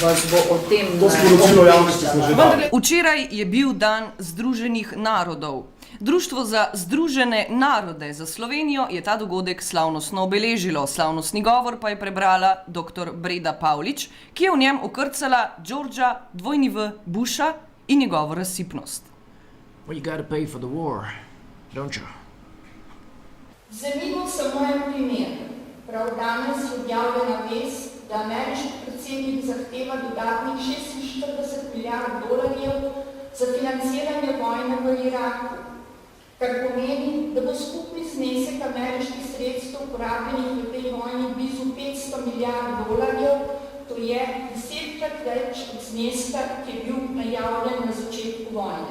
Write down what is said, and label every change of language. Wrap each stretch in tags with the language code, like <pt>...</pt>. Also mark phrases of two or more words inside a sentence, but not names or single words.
<sl>Včeraj je bil dan Združenih narodov. Društvo za Združene narode za Slovenijo je ta dogodek slavnostno obeležilo. Slavnostni govor pa je prebrala dr. Breda Pavlič, ki je v njem okrcala Georgea W. Busha in njegovo razsipnost.</sl> <en>Well, you gotta pay for the war, don't you?</en> <sl>Zanimivo samo en primer. Prav danes je objavljena vest, da ameriški predsednik zahteva dodatnih 46 milijard dolarjev za financiranje vojne v Iraku, kar pomeni, da bo skupni znesek ameriških sredstev porabljenih v tej vojni blizu 500 milijard dolarjev, to je 10-krat več od zneska, ki je bil najavljen na začetku vojne.</sl>